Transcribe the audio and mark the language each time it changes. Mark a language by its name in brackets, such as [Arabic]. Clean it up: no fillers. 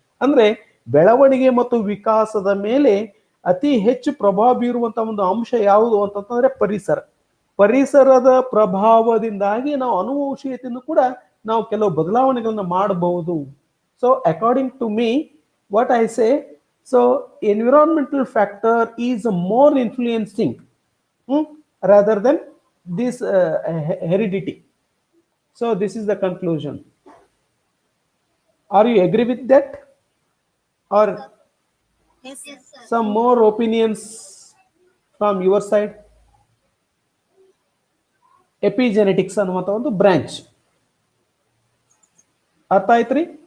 [Kannada] ಅಂದ್ರೆ ಬೆಳವಣಿಗೆ ಮತ್ತು ವಿಕಾಸದ ಮೇಲೆ ಅತಿ ಹೆಚ್ಚು ಪ್ರಭಾವ ಬೀರುವಂತಹ ಒಂದು ಅಂಶ ಯಾವುದು ಅಂತಂದ್ರೆ ಪರಿಸರದ ಪ್ರಭಾವದಿಂದಾಗಿ ನಾವು ಅನುವಂಶೀಯತೆಯನ್ನು ಕೂಡ ನಾವು ಕೆಲವು ಬದಲಾವಣೆಗಳನ್ನ ಮಾಡಬಹುದು. [English] So according to me, what I say, so environmental factor is more influencing rather than this heredity. So this is the conclusion. Are you agree with that, or Yes, sir. some more opinions from your side? [Kannada] Epigenetics ಅನ್ನುವಂತ ಒಂದು branch ಅರ್ಥ ಆಯ್ತ್ರಿ?